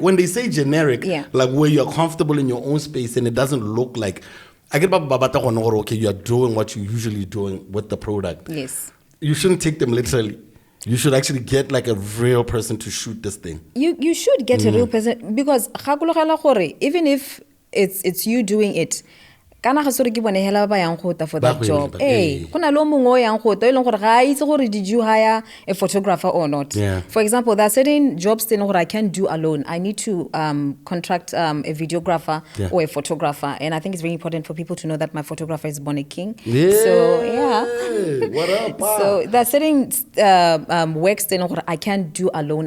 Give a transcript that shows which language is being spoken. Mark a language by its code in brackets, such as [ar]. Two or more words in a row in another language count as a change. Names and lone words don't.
[en] When they say generic, like where you're comfortable in your own space and it doesn't look like, I get okay, you are doing what you're usually doing with the product. Yes. You shouldn't take them literally. You should actually get like a real person to shoot this thing. You should get a real person, because even if it's you doing it, [tn] kana ga sore ke bone hela ba yang gota [en] for that job. [tn] Gona lo mongwe o yang gota e leng gore ga itse gore [en] did you hire a photographer or not. For example, there are certain jobs that I can't do alone. I need to contract a videographer or a photographer, and I think it's very important for people to know that my photographer is Bonnie King. So what up? So there are certain works that I can't do alone.